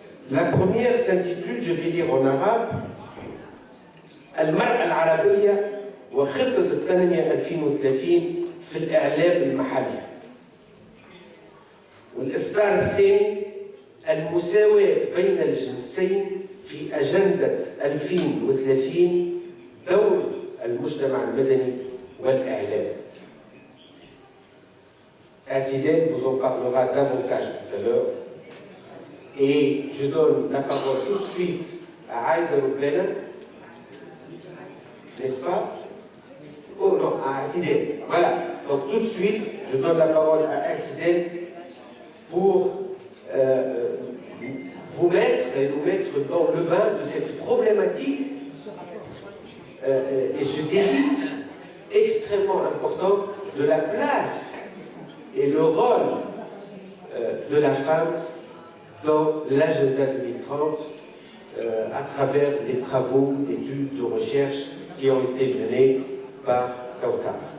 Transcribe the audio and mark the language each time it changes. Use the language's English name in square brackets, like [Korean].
[French] La première s'intitule, je vais lire en arabe, [Arabic] المرأة العربية وخطة التنمية 2030 في الإعلام المحلي. والإصدار الثاني المساواة بين الجنسين في أجندة 2030 دور المجتمع المدني والإعلام. [French] Atidel vous en parlera davantage tout à l'heure. Et je donne la parole tout de suite à Aïda Roubena, n'est-ce pas? Oh non, à Atidel. Voilà, donc tout de suite, je donne la parole à Atidel pour vous mettre et nous mettre dans le bain de cette problématique et ce défi extrêmement important de la place et le rôle de la femme dans l'agenda 2030 à travers les travaux d'études, de recherche qui ont été menés par Kautar.